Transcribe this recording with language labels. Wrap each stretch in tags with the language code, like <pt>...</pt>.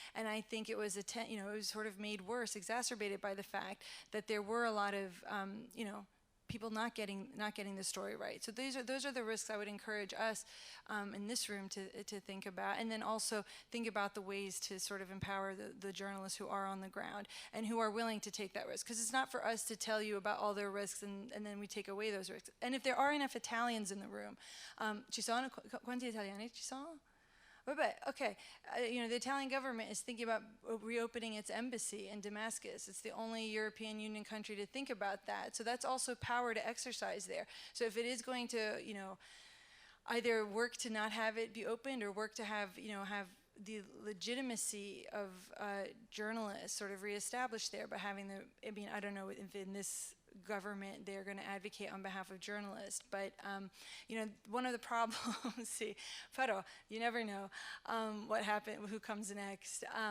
<en>And I think it was you know, it was sort of made worse, exacerbated by the fact that there were a lot of you know, people not getting the story right. So those are the risks I would encourage us in this room to think about, and then also think about the ways to sort of empower the journalists who are on the ground and who are willing to take that risk. Because it's not for us to tell you about all their risks and then we take away those risks. And if there are enough Italians in the room,</en> <it>ci sono quanti italiani ci sono?</it> <en>Okay, you know, the Italian government is thinking about reopening its embassy in Damascus. It's the only European Union country to think about that. So that's also power to exercise there. So if it is going to, you know, either work to not have it be opened or work to have, you know, have the legitimacy of journalists sort of reestablished there by having the, I mean, I don't know if in this government they're going to advocate on behalf of journalists, but you know, one of the problems, see, pero you never know what happened, who comes next.</en>